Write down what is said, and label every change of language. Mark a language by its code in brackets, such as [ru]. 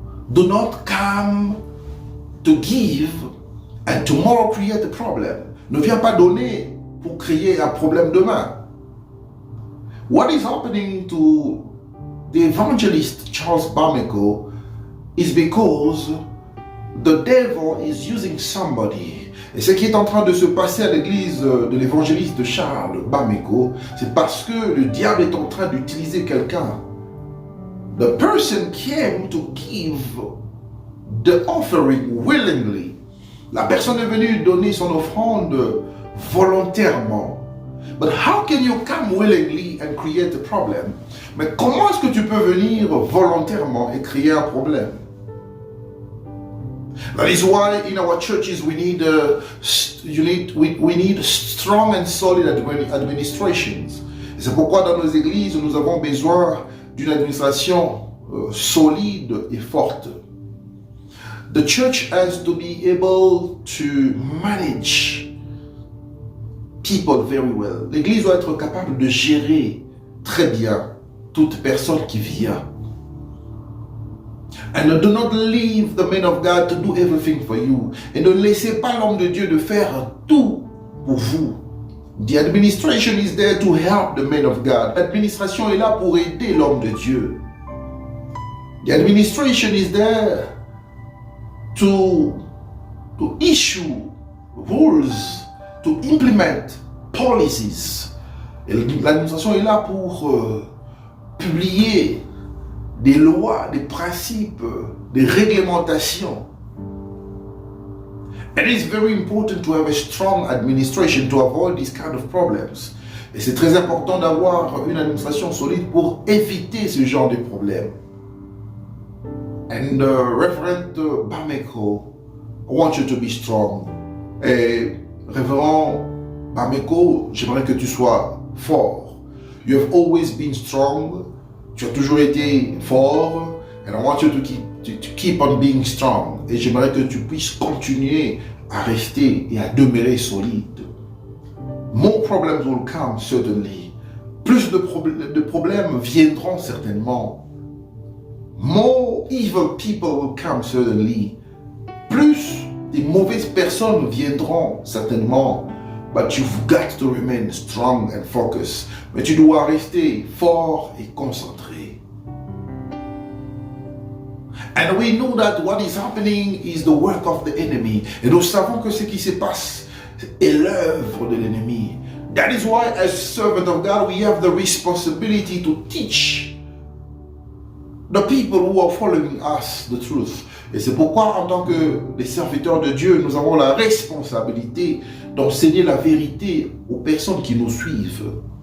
[en] Do not come to give and tomorrow create a problem. [fr] Ne viens pas donner pour créer un problème demain. [en] What is happening to the evangelist Charles Bameko is because the devil is using somebody. [fr] Et ce qui est en train de se passer à l'église de l'évangéliste Charles Bameko, c'est parce que le diable est en train d'utiliser quelqu'un. [en] The person came to give the offering willingly. [fr] La personne est venue donner son offrande volontairement. [en] But how can you come willingly and create a problem? [fr] Mais comment est-ce que tu peux venir volontairement et créer un problème? [en] That is why in our churches we need strong and solid administrations. [fr] Et c'est pourquoi dans nos églises nous avons besoin d'une administration solide et forte. [en] The church has to be able to manage people very well. [fr] L'église doit être capable de gérer très bien toute personne qui vient. [en] And do not leave the man of God to do everything for you. [fr] Et ne laissez pas l'homme de Dieu de faire tout pour vous. [en] The administration is there to help the man of God. [fr] L'administration est là pour aider l'homme de Dieu. [en] The administration is there to issue rules, to implement policies. [fr] Et l'administration est là pour publier des lois, des principes, des réglementations. [en] It is very important to have a strong administration to avoid these kind of problems. [fr] Et c'est très important d'avoir une administration solide pour éviter ce genre de problèmes. [en] And Reverend Bameko, I want you to be strong. [fr] Et Révérend Bameko, j'aimerais que tu sois fort. [en] You have always been strong. [fr] Tu as toujours été fort. [en] And I want you to keep on being strong. [fr] Et j'aimerais que tu puisses continuer à rester et à demeurer solide. [en] More problems will come, certainly. [fr] Plus de problèmes viendront certainement. [en] More evil people will come, certainly. [fr] Plus de mauvaises personnes viendront certainement. [en] But you've got to remain strong and focused. [fr] Mais tu dois rester fort et concentré. [en] And we know that what is happening is the work of the enemy. [fr] Et nous savons que ce qui se passe est l'œuvre de l'ennemi. [en] That is why, as servant of God, we have the responsibility to teach the people who are following us the truth. [fr] Et c'est pourquoi, en tant que des serviteurs de Dieu, nous avons la responsabilité d'enseigner la vérité aux personnes qui nous suivent.